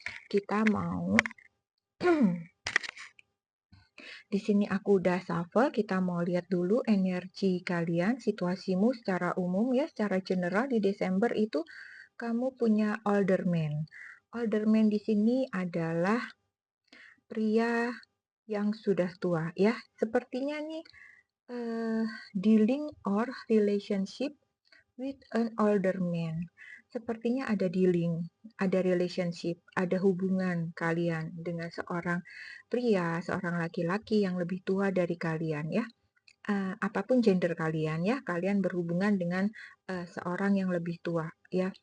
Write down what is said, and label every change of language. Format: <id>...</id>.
<id>Kita mau Di sini aku udah shuffle, kita mau lihat dulu energi kalian, situasimu secara umum ya, secara general di Desember itu kamu punya Alderman. Alderman di sini adalah pria yang sudah tua ya. Sepertinya nih</id> <en>dealing or relationship with an older man.</en> <id>Sepertinya ada dealing, ada relationship, ada hubungan kalian dengan seorang pria, seorang laki-laki yang lebih tua dari kalian ya. Apapun gender kalian ya, kalian berhubungan dengan seorang yang lebih tua ya.</id>